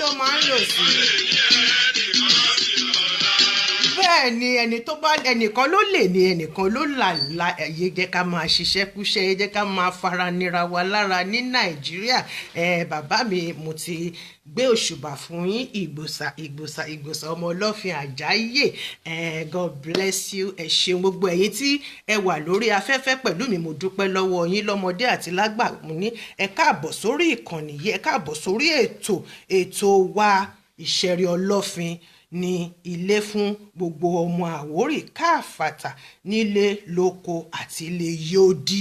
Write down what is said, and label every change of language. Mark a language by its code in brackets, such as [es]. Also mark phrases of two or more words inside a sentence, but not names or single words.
[yo] Ibi tó fẹ́ ló máa ń lò sí. bẹ́ẹ̀ ni ẹnìkan ló lè ní ẹnìkan ló là ẹ jẹ́ ká máa ṣiṣẹ́ kúṣẹ́ ẹ jẹ́ ká máa fara nira wa lára ní nàìjíríà. Bàbá mi mo ti gbé òṣùbà fún yín ìgbòsà ọmọ ọlọ́fin àjáyè. [en] God bless you. [yo] Ẹ ṣeun gbogbo ẹ̀yin tí ẹ wà lórí afẹ́fẹ́ pẹ̀lú mi, mo dúpẹ́ lọ́wọ́ yín lọ́mọdé àti lágbà. Mo ní ẹ káàbọ̀ sórí ìkànnì yìí, ẹ káàbọ̀ sórí ètò wa ìṣẹ̀rí ọlọ́fin ní ilé fún gbogbo ọmọ Àwórì káàfàtà nílé lóko àti ilé yóòdì.